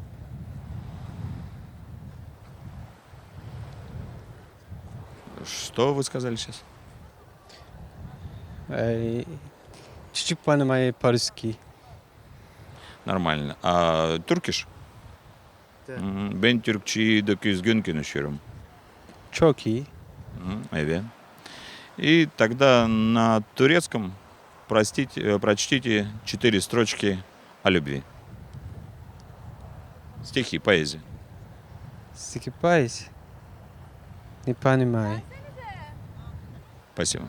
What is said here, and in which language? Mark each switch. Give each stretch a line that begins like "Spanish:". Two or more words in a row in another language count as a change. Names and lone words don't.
Russian: Что вы сказали сейчас? Чуть-чуть понимаю по-русски. Nормально. А Туркиш? Да.
Turkish: Ben Türkçeyi 900 konuşuyorum. Çok iyi. Evet.
Russian: И тогда на турецком прочтите 4 строчки о любви. Стихи, поэзия. Скипайся. Не понимаю. Спасибо.